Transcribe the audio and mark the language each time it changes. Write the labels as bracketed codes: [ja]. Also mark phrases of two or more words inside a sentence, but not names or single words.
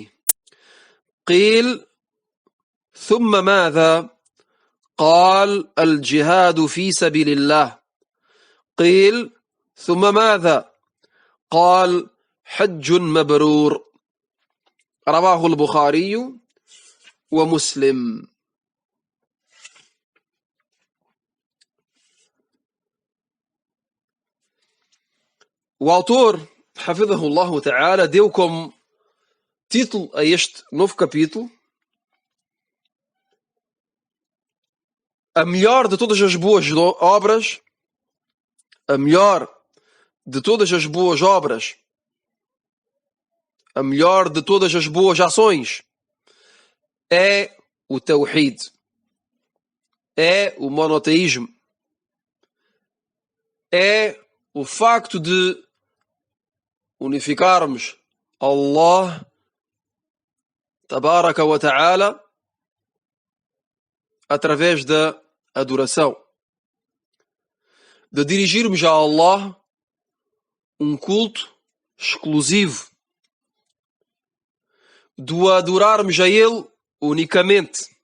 [ar] قيل: ثم ماذا؟ قال: الجهاد في سبيل الله. قيل: ثم ماذا؟ قال: حج مبرور. رواه البخاري ومسلم. [pt] O autor, [ar] حفظه الله تعالى, [pt] deu como título a este novo capítulo: a melhor de todas as boas obras, a melhor de todas as boas obras, a melhor de todas as boas ações é o Tawhid, é o monoteísmo, é o facto de unificarmos Allah [ar] تبارك وتعالى [pt] através da adoração, de dirigirmos a Allah um culto exclusivo, de o adorarmos a Ele unicamente.